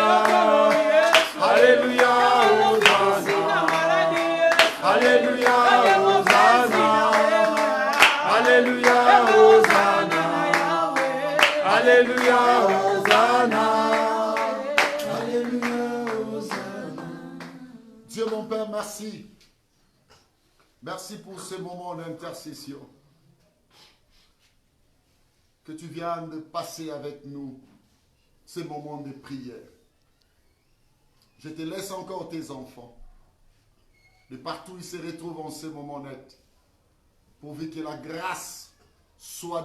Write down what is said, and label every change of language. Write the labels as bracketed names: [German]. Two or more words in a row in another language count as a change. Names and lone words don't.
[French] Alléluia, Hosanna. Alléluia, Hosanna. Alléluia, Hosanna. Alléluia, Hosanna. Alléluia, Hosanna. Dieu mon Père, merci. Merci pour ce moment d'intercession que tu viens de passer avec nous, ces moments de prière. Je te laisse encore tes enfants, de partout ils se retrouvent en ce moment net, pourvu que la grâce soit